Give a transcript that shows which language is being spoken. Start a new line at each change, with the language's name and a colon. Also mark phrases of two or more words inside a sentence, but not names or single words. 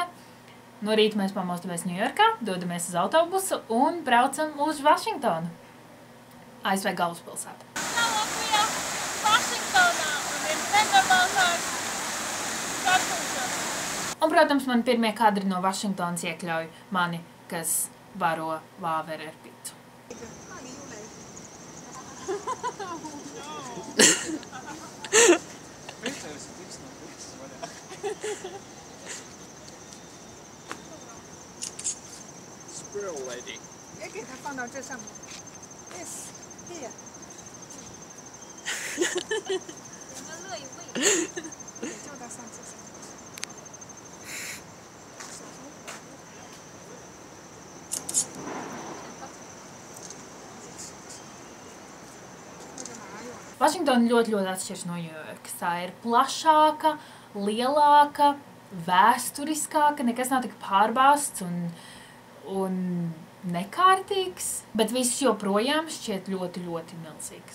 Latvian: No rīta mēs pamostamies Ņujorkā, dodamies uz autobusu un braucam uz Vašingtonu, ASV galvaspilsētu. Latvijā, Vašingtonā un ir nenormālāk kartušas. Un, protams, man pirmie kadri no Vašingtonas iekļauj mani, kas baro vāveri ar picu.
English: Squirrel lady.
Chinese: 也给它放到这上面。
English: Yes, here.
Chinese: 你们乐意喂？也叫它上这上。
Latvian: Vašingtona ļoti atšķiras no Ņujorkas. Tā ir plašāka, lielāka, vēsturiskāka, nekas nav tik pārbāsts un nekārtīgs, bet viss joprojām šķiet ļoti milzīgs.